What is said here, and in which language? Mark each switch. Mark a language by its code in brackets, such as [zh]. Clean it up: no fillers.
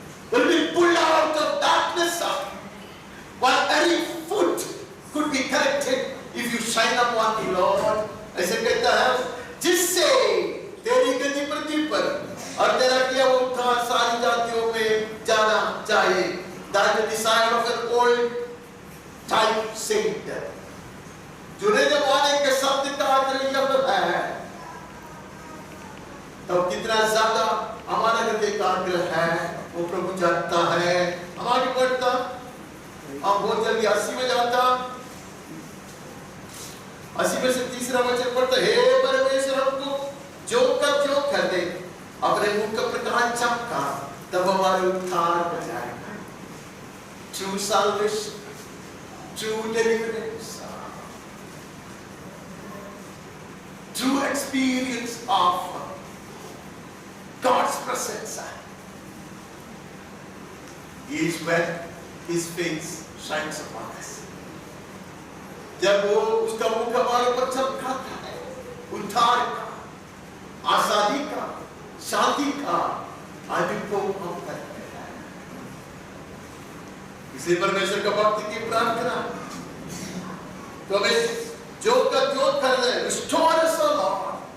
[en] will be pulled out of darkness. But every foot could be corrected if you shine upon the Lord. [hi] ऐसे कहता है जिससे तेरी गति पृथ्वी पर और तेरा किया वो उद्धार सारी जातियों में जाना चाहिए. [en] That the desire of an old type saint. [hi] जुने जमाने के शब्द का अर्थ जब है तो कितना ज्यादा हमारा हृदय का आग्रह है वो प्रभु जानता है. हम आगे बढ़ता, हम बहुत जल्दी 80 में जाता. 80 में से तीसरा वचन पढ़ता, हे परमेश्वर हमको जो कर दे, अपने मुख का प्रकाश चमका, तब हमारे उद्धार हो जाएगा. [en] True salvation, true deliverance, true experience of God's presence is when His face shines upon us. [hi] जब वो उसका मुख हमारे ऊपर चमकाता है, उद्धार का, आजादी का, शांति का अनुभव हम करते हैं. इसलिए परमेश्वर का भक्ति की प्रार्थना तो हमें जो कर रहे, [en] restore us, O Lord.